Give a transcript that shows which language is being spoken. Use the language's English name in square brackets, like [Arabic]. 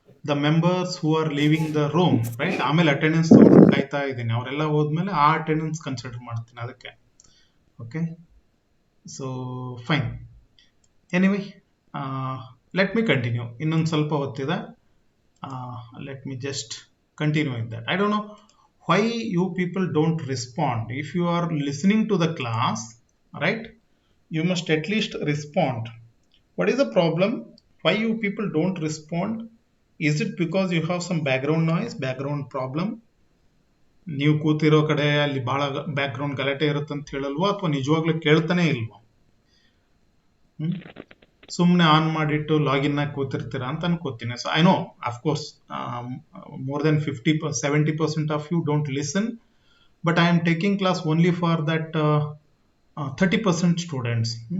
[English] the members who are leaving the room, right? [Kannada] ಆಮೇಲೆ attendance ತಗೊಂಡು ಕಾಯ್ತಾ ಇದ್ದೀನಿ, ಅವರೆಲ್ಲ ಹೋದ್ಮೇಲೆ ಆ ಅಟೆಂಡೆನ್ಸ್ ಕನ್ಸಿಡರ್ ಮಾಡ್ತೀನಿ ಅದಕ್ಕೆ. [English] Okay, so fine. Anyway, let me continue. [Kannada] ಇನ್ನೊಂದು ಸ್ವಲ್ಪ ಹೊತ್ತಿದೆ. [English] Let me just continue with that. I don't know why you people don't respond. If you are listening to the class, right, you must at least respond. What is the problem? Why you people don't respond? Is it because you have some background noise, background problem? [Kannada] ನೀವು ಕೂತಿರೋ ಕಡೆ ಅಲ್ಲಿ ಬಹಳ background ಗಲಾಟೆ ಇರುತ್ತೆ ಅಂತ ಹೇಳಲ್ವೋ, ಅಥವಾ ನಿಜವಾಗ್ಲೂ ಕೇಳ್ತಾನೆ ಇಲ್ವೋ? ಸುಮ್ಮನೆ ಆನ್ ಮಾಡಿಟ್ಟು ಲಾಗಿನ್ ಆಗಿ ಕೂತಿರ್ತೀರಾ ಅಂತ ಅನ್ಕೋತೀನಿ. [English] So I know, of course, more than 70% of you don't listen, but I am taking class only for that 30% students.